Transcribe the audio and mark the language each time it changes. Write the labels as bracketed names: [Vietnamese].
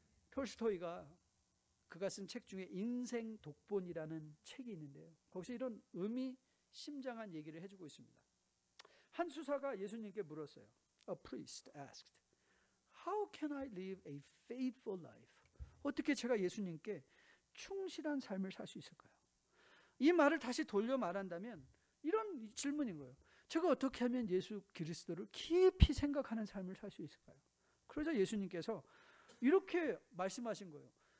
[Korean] 톨스토이가 그가 쓴 책 중에 인생 독본이라는 책이 있는데요, 거기서 이런 의미심장한 얘기를 해주고 있습니다. 한 수사가 예수님께 물었어요. [English] A priest asked, How can I live a faithful life? [Korean] 어떻게 제가 예수님께 충실한 삶을 살 수 있을까요? 이 말을 다시 돌려 말한다면 이런 질문인 거예요. 제가 어떻게 하면 예수 그리스도를 깊이 생각하는 삶을 살 수 있을까요? 그러자 예수님께서 이렇게 말씀하신 거예요.